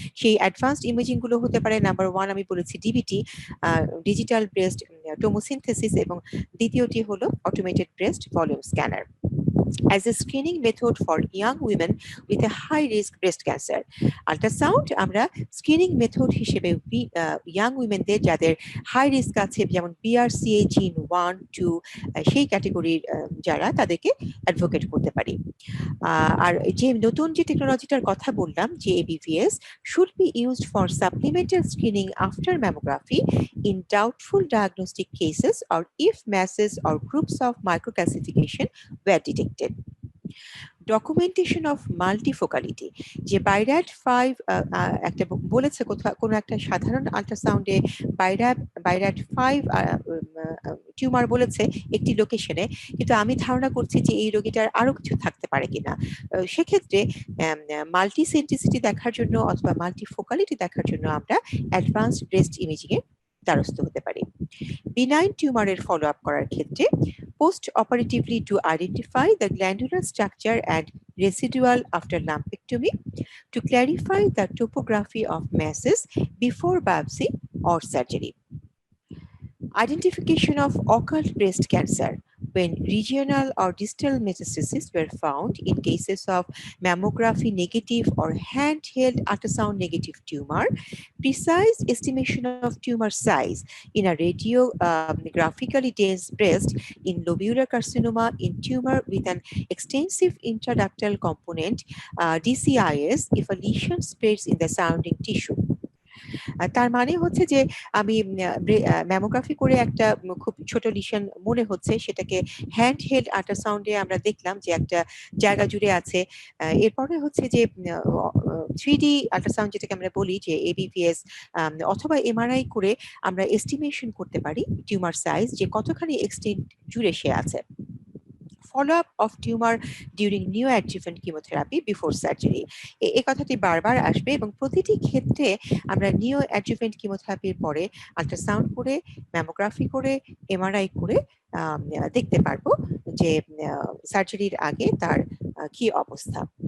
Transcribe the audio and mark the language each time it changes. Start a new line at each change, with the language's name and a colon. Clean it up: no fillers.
Bangla: সেই advanced imaging গুলো হতে পারে নাম্বার 1 আমি বলেছি ডিবিটি, ডিজিটাল ব্রেস্ট টোমোসিনথেসিস, এবং দ্বিতীয়টি হলো automated breast volume scanner
English: as a screening method for young women with a high risk breast cancer.
Bangla: Ultrasound আমরা স্ক্রিনিং মেথড হিসেবে ইয়াং উইমেনদের যাদের হাই রিস্ক আছে, যেমন BRCA জিন 1, 2, সেই ক্যাটেগরির যারা, তাদেরকে অ্যাডভোকেট করতে পারি। আর যে নতুন যে টেকনোলজিটার কথা বললাম, যে
English: ABVS should be used for supplemental screening after mammography in doubtful diagnostic cases or if masses or groups of microcalcification were detected.
Bangla: Documentation of মাল্টিফোকালিটি, যে বাইরাট 5 একটা বলেছে কোনো একটা সাধারণ আল্ট্রাসাউন্ডে বাইরাট 5 টিউমার বলেছে একটি লোকেশনে, কিন্তু আমি ধারণা করছি যে এই রোগীটার আরো কিছু থাকতে পারে কিনা। সেক্ষেত্রে মাল্টি সেন্টিসিটি দেখার জন্য অথবা মাল্টিফোকালিটি দেখার জন্য আমরা অ্যাডভান্সড ব্রেস্ট ইমেজিং এর দ্বারস্থ হতে পারি। বিনাইন টিউমারের ফলো আপ করার ক্ষেত্রে
English: post operatively to identify the glandular structure and residual after lumpectomy, to clarify the topography of masses before biopsy or surgery. Identification of occult breast cancer when regional or distal metastases were found in cases of mammography negative or handheld ultrasound negative tumor, precise estimation of tumor size in a radiographically dense breast, in lobular carcinoma, in tumor with an extensive intraductal component, DCIS, if a lesion spreads in the surrounding tissue.
Bangla: তার মানে হচ্ছে যে আমি mammography করে একটা খুব ছোট lesion মনে হচ্ছে, সেটাকে হ্যান্ড হেল্ড আল্ট্রাসাউন্ডে আমরা দেখলাম যে একটা জায়গা জুড়ে আছে। এরপরে হচ্ছে যে 3D আল্ট্রাসাউন্ড যেটাকে আমরা বলি যে ABVS অথবা MRI করে আমরা এস্টিমেশন করতে পারি টিউমার সাইজ, যে কতখানি এক্সটেন্ট জুড়ে সে আছে।
English: follow-up of tumor during neoadjuvant chemotherapy before surgery.
Bangla: এই কথাটি বারবার আসবে এবং প্রতিটি ক্ষেত্রে আমরা neoadjuvant chemotherapyর পরে আল্ট্রাসাউন্ড করে, ম্যামোগ্রাফি করে, MRI করে দেখতে পারবো যে সার্জারির আগে তার কি অবস্থা।